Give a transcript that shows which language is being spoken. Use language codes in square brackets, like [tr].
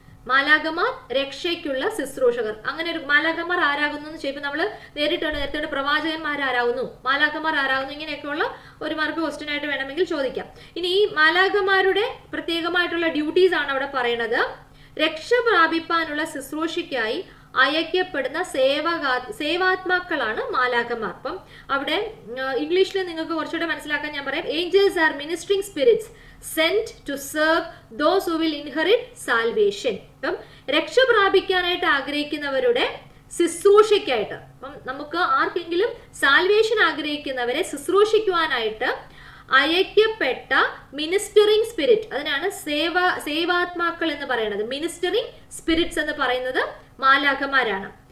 [ml] മാലാഖമാർ രക്ഷയ്ക്കുള്ള ശുശ്രൂഷകർ. അങ്ങനെ ഒരു മാലാഖമാർ ആരാകുന്നു എന്ന് ചോദിക്കുമ്പോൾ നമ്മൾ നേരത്തെ പ്രവാചകന്മാർ ആരാകുന്നു, മാലാഖമാർ ആരാകുന്നു, ഇങ്ങനെയൊക്കെയുള്ള ഒരു മാർക്ക് ക്വസ്റ്റ്യൻ ആയിട്ട് വേണമെങ്കിൽ ചോദിക്കാം. ഇനി ഈ മാലാഖമാരുടെ പ്രത്യേകമായിട്ടുള്ള ഡ്യൂട്ടീസ് ആണ് അവിടെ പറയുന്നത്. രക്ഷ പ്രാപിപ്പാനുള്ള ശുശ്രൂഷയ്ക്കായി അയക്കപ്പെടുന്ന സേവാത്മാക്കളാണ് മാലാഖമാർ. അപ്പം അവിടെ ഇംഗ്ലീഷിൽ നിങ്ങൾക്ക് കുറച്ചുകൂടെ മനസ്സിലാക്കാൻ ഞാൻ പറയാം. [en] Angels are ministering spirits sent to serve those who will inherit salvation. [ml] അപ്പം രക്ഷ പ്രാപിക്കാനായിട്ട് ആഗ്രഹിക്കുന്നവരുടെ ശുശ്രൂഷയ്ക്കായിട്ട്, അപ്പം നമുക്ക് ആർക്കെങ്കിലും സാൽവേഷൻ ആഗ്രഹിക്കുന്നവരെ ശുശ്രൂഷിക്കുവാനായിട്ട് അയക്കപ്പെട്ട മിനിസ്റ്ററിംഗ് സ്പിരിറ്റ്, അതിനാണ് സേവാത്മാക്കൾ എന്ന് പറയുന്നത്. മിനിസ്റ്ററിംഗ് സ്പിരിറ്റ്സ് എന്ന് പറയുന്നത് മാലാഖമാരാണ്.